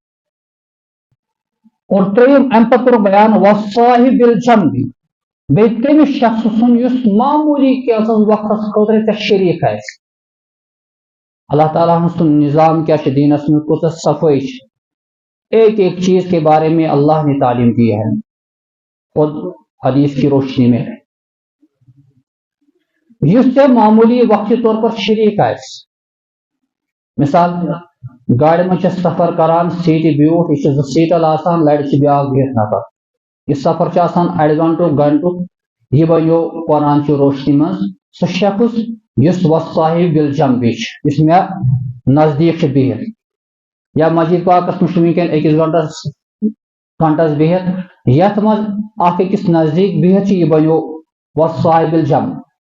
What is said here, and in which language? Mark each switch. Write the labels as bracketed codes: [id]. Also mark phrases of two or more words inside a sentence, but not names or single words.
[ks] اور ترٛیٚیِم اَمہِ پتہٕ کوٚر بیان [ar] والصاحب بالجنبی [ks] بیٚیہِ تٔمِس شخص سُنٛد یُس معموٗلی کینٛژھس وقتس خٲطرٕ ژےٚ شریٖک آسہِ اللہ تعالیٰ ہن سُنٛد نظام کیا چھُ دیٖنس منٛز کۭژاہ صفٲیی چھِ [ur] ایک ایک چیز کے بارے میں اللہ نے تعلیم دی ہے خود حدیث کی روشنی میں [ks] یُس ژےٚ معموٗلی وقتی طور پر شریٖک آسہِ مثال گاڑِ منٛز چھِ سفر کران سیٖٹہِ بیوٗٹھ یہِ چھِ زٕ سیٖٹل آسان لرِ چھِ بیٛاکھ بِہِتھ نفر یہِ سفر چھُ آسان اَڑِ گنٹُک گنٹُک یہِ بنیو قرآن چہِ روشنی منٛز سُہ شخص یُس [ar] والصاحب بالجنبی [ks] چھُ یُس مےٚ نزدیٖک چھُ بِہِتھ یا مسجد پاکس منٛز چھُ وٕنکٮ۪ن أکِس گنٹس بِہِتھ یتھ منٛز اکھ أکِس نزدیٖک بِہِتھ چھُ یہِ بنیو [ar] والصاحب بالجنب